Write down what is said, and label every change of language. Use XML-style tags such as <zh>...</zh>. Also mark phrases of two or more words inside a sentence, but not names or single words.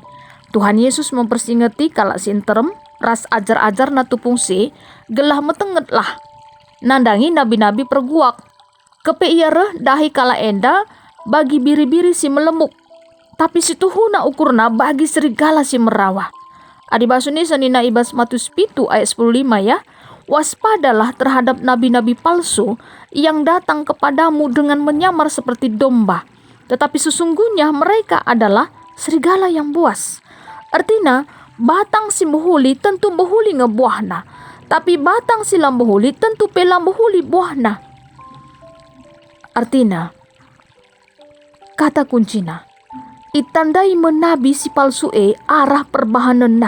<btx>Tuhan Yesus mempersingeti kalak si interem ras ajar-ajar na tupung si gelah metenget lah. Nandangi nabi-nabi perguak. Kepe iya reh dahi kala enda bagi biri-biri si melemuk. Tapi si tuhuna ukurna bagi serigala si merawah. Adibasuni senina ibas Matius 7 ayat 15 ya.</btx> <id>Waspadalah terhadap nabi-nabi palsu yang datang kepadamu dengan menyamar seperti domba. Tetapi sesungguhnya mereka adalah serigala yang buas. Artinya,</id> <btx>batang si behuli tentu behuli ngebuahna. Tapi batang si lambuhuli tentu pelambuhuli buahna. Artinya, kata kuncina, itandai menabi si palsu arah perbahanenna.</btx>